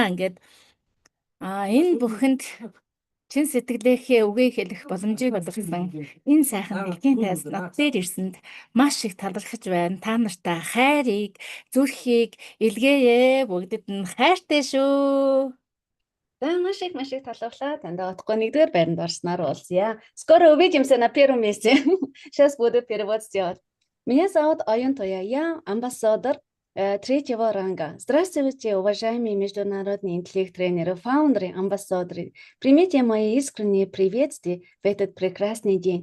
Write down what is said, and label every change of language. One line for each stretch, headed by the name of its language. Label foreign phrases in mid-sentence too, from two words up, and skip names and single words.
Mongolian: Ингээд энэ бүхэнд чин сэтгэлээхээ үгийг хэлэх боломжийг олгосон энэ сайхан дэлхийн тайзан над дээр ирсэнд маш их талархаж байна. Та нартай хайрыг, зүрхийг илгээе. Бүгдэд нь хайртай шүү. Да, маш их талархлаа. Танд отгоо нэгдүгээр байранд орсноор уулзъя.
Russian: Скоро увидимся на первом месте. Сейчас буду перевод сделать. Меня зовут Оюн Тоя. Я амбассадор третьего ранга. Здравствуйте, уважаемые международные интеллект-тренеры, фаундеры, амбассадоры. Примите мои искренние приветствия в этот прекрасный день.